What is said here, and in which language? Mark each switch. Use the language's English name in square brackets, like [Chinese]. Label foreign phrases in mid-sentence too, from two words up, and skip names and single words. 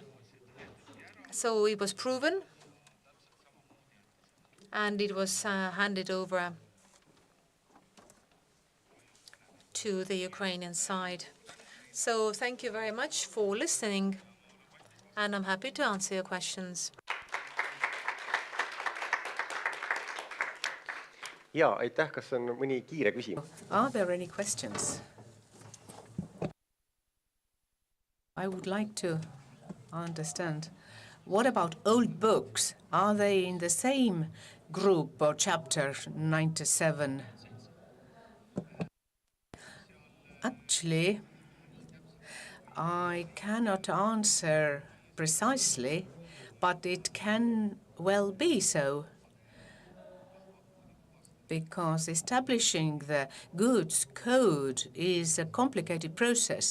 [English] So it was proven, and it was handed over to the Ukrainian side. So thank you very much for listening, and I'm happy to answer your questions. [Estonian] Jaa, aitäh. Kas on mõni kiire küsimus? [English] Are there any questions? I would like to understand. What about old books? Are they in the same group or chapter 97? Actually, I cannot answer precisely, but it can well be so, because establishing the goods code is a complicated process.